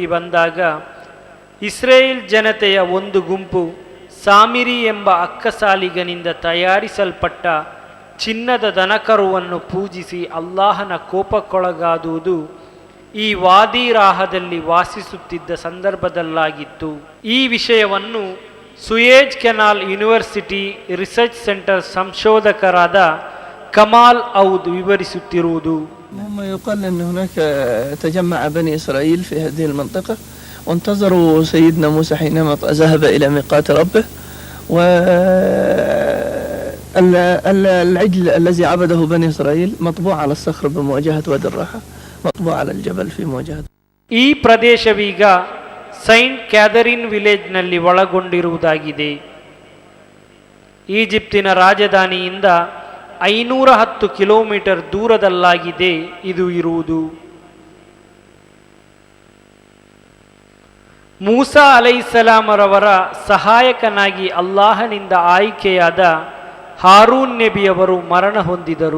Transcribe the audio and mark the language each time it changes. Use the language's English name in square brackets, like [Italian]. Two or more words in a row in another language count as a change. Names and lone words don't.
[Kannada] ಬಂದಾಗ ಇಸ್ರೇಲ್ ಜನತೆಯ ಒಂದು ಗುಂಪು ಸಾಮಿರಿ ಎಂಬ ಅಕ್ಕಸಾಲಿಗನಿಂದ ತಯಾರಿಸಲ್ಪಟ್ಟ ಚಿನ್ನದ ದನಕರುವನ್ನು ಪೂಜಿಸಿ ಅಲ್ಲಾಹನ ಕೋಪಕ್ಕೊಳಗಾದುವುದು ಈ ವಾದಿರಾಹದಲ್ಲಿ ವಾಸಿಸುತ್ತಿದ್ದ ಸಂದರ್ಭದಲ್ಲಾಗಿತ್ತು. ಈ ವಿಷಯವನ್ನು ಸುಯೇಜ್ ಕೆನಾಲ್ ಯೂನಿವರ್ಸಿಟಿ ರಿಸರ್ಚ್ ಸೆಂಟರ್ ಸಂಶೋಧಕರಾದ ಕಮಾಲ್ ಔದ್ ವಿವರಿಸುತ್ತಿರುವುದು [Arabic] هم يقال أن هناك تجمع بني إسرائيل في هذه المنطقة وانتظروا سيدنا موسى حينما ذهب إلى ميقات ربه، والعجل الذي عبده بني إسرائيل مطبوع على الصخر بمواجهة وادي الراحة، مطبوع على الجبل في مواجهة. [Kannada] ಈ ಪ್ರದೇಶವೀಗ ಸೈಂಟ್ ಕ್ಯಾಥರಿನ್ ವಿಲೇಜ್ನಲ್ಲಿ ಒಳಗೊಂಡಿರುವುದಾಗಿದೆ. ಈಜಿಪ್ತಿನ ರಾಜಧಾನಿಯಿಂದ 510 ಕಿಲೋಮೀಟರ್ ದೂರದಲ್ಲಾಗಿದೆ ಇದು ಇರುವುದು. ಮೂಸಾ ಅಲೈಹಿಸ್ಸಲಾಮರವರ ಸಹಾಯಕನಾಗಿ ಅಲ್ಲಾಹನಿಂದ ಆಯ್ಕೆಯಾದ ಹಾರೂನ್ ನಬಿಯವರು ಮರಣ ಹೊಂದಿದರು.